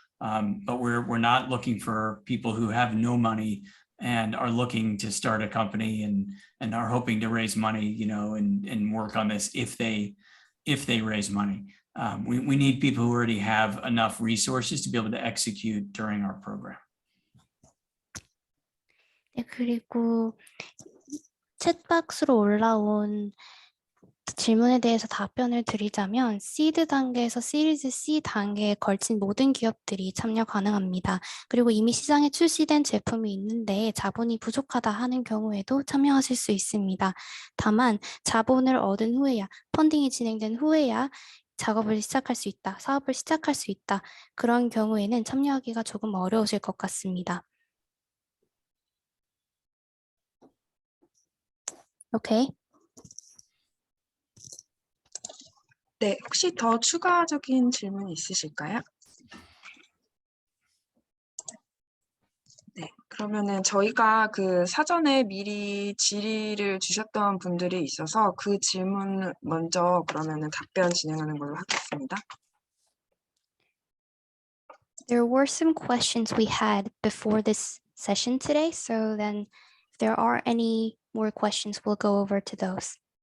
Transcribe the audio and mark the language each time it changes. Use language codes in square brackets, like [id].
[en] But we're not looking for people who have no money and are looking to start a company and are hoping to raise money, you know, and work on this if they raise money. We need people who already have enough resources to be able to execute during our program. [ko] 네, 그리고 챗박스로 올라온 질문에 대해서 답변을 드리자면 시드 단계에서 시리즈 C 단계에 걸친 모든 기업들이 참여 가능합니다. 그리고 이미 시장에 출시된 제품이 있는데 자본이 부족하다 하는 경우에도 참여하실 수 있습니다. 다만 자본을 얻은 후에야, 펀딩이 진행된 후에야 작업을 시작할 수 있다, 사업을 시작할 수 있다. 그런 경우에는 참여하기가 조금 어려우실 것 같습니다. 오케이. 네, 혹시 더 추가적인 질문 있으실까요? 네, 그러면은 저희가 그 사전에 미리 질의를 주셨던 분들이 있어서 그 질문 먼저 그러면은 답변 진행하는 걸로 하겠습니다. [en] There were some questions we had before this session today, so then if there are any more questions, we'll go over to those.